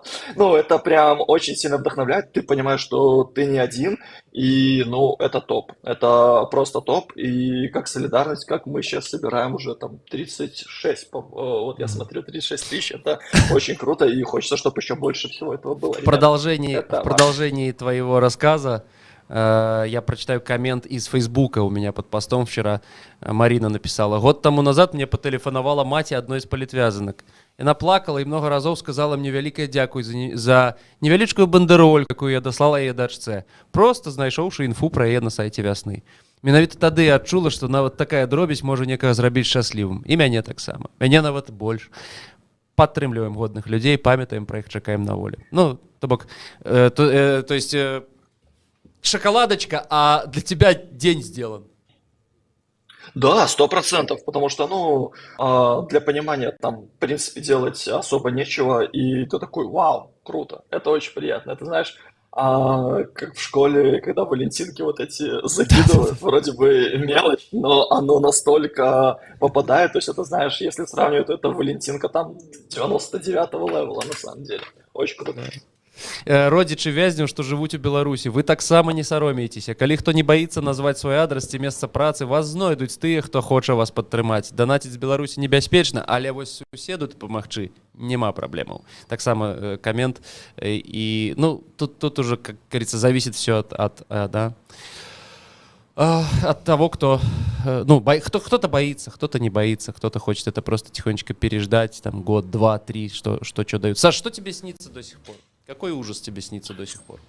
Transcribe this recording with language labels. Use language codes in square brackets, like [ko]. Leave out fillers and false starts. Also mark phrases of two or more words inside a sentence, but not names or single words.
[ru] Ну, это прям очень сильно вдохновляет, ты понимаешь, что ты не один, и, ну, это топ, это просто топ, и как солидарность, как мы сейчас собираем уже там 36, вот я смотрю, 36 тысяч, это очень круто, и хочется, чтобы еще больше всего этого было, В ребят. продолжении, Это в продолжении твоего рассказа я прочитаю коммент из Фейсбука у меня под постом вчера. Марина написала: год тому назад мне потелефонувала мать одной из политвязанок. [be] Яна плакала и много разов сказала мне великое дякуй за невялічкую бандероль, якую я даслала яе дачцэ, просто знайшоўшы інфу пра яе на сайце вясны. Менавіта тады я адчула, што нават такая дробязь можа некага зрабіць шчаслівым. І мяне таксама. Мяне нават больш. Падтрымліваем годных людзей, памятаем пра іх, чакаем на волі. Ну, то бок, [ru] то есть шоколадочка, а для тебя день сделан. Да, 100%, потому что, ну, для понимания там, в принципе, делать особо нечего, и ты такой, вау, круто, это очень приятно. Это, знаешь, как в школе, когда валентинки вот эти закидывают, вроде бы мелочь, но оно настолько попадает, то есть это, знаешь, если сравнивать, то это валентинка там 99-го левела на самом деле. Очень круто. [be] Родичи вязнем, што жывуць у Беларусі, вы таксама не саромеецеся. Калі хто не баіцца назваць свой адрас ці месца працы, вас знойдуць тыя, хто хоча вас падтрымаць. Данаціць з Беларусі небяспечна, але вось суседу дапамагчы няма праблемаў. Таксама камент. [ru] І, ну, тут уже, как говорится, зависит все от того, кто, ну, кто-то боится, кто-то не боится, кто-то хочет это просто тихонечко переждать, там, год, два, три, что дают. Саш, что тебе снится до сих пор? Какой ужас тебе снится до сих пор?